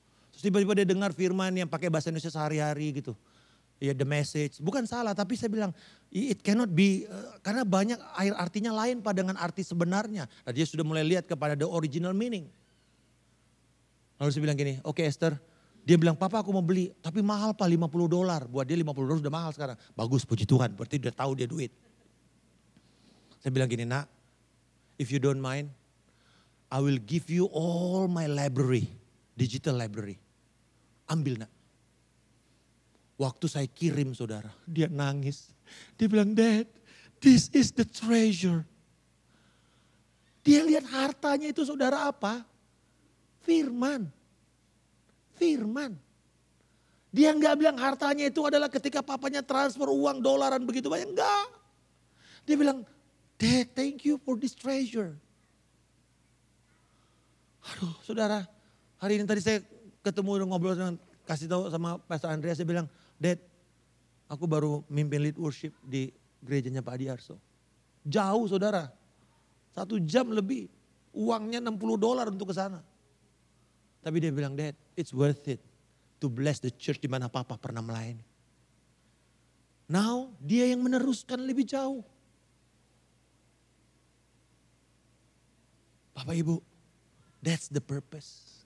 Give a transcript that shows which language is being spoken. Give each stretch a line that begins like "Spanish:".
Indonesian: Terus tiba-tiba dia dengar firman yang pakai bahasa Indonesia sehari-hari gitu. Ya
English: the message,
Indonesian: bukan salah tapi saya bilang
English: it cannot be,
Indonesian: karena banyak artinya lain Pak dengan arti sebenarnya. Nah, dia sudah mulai lihat kepada
English: the original meaning.
Indonesian: Lalu saya bilang gini, oke Esther, dia bilang Papa aku mau beli tapi mahal Pak $50. Buat dia $50 sudah mahal sekarang. Bagus puji Tuhan, berarti udah tahu dia duit. Saya bilang gini nak,
English: if you don't mind, I will give you all my library, digital library.
Indonesian: Ambil nak. Waktu saya kirim saudara, dia nangis. Dia bilang,
English: Dad, this is the treasure.
Indonesian: Dia lihat hartanya itu saudara apa? Firman. Firman. Dia enggak bilang hartanya itu adalah ketika papanya transfer uang dolaran begitu banyak. Enggak. Dia bilang,
English: Dad, thank you for this treasure.
Indonesian: Aduh saudara, hari ini tadi saya ketemu ngobrol dengan, kasih tahu sama Pastor Andreas, saya bilang, Dad, aku baru mimpin lead worship di gerejanya Pak Adi Arso. Jauh saudara, 1 jam lebih, uangnya $60 untuk ke sana. Tapi dia bilang,
English: Dad, it's worth it to bless the church
Indonesian: di mana Papa pernah melayani. Now, dia yang meneruskan lebih jauh. Bapak Ibu,
English: that's the purpose.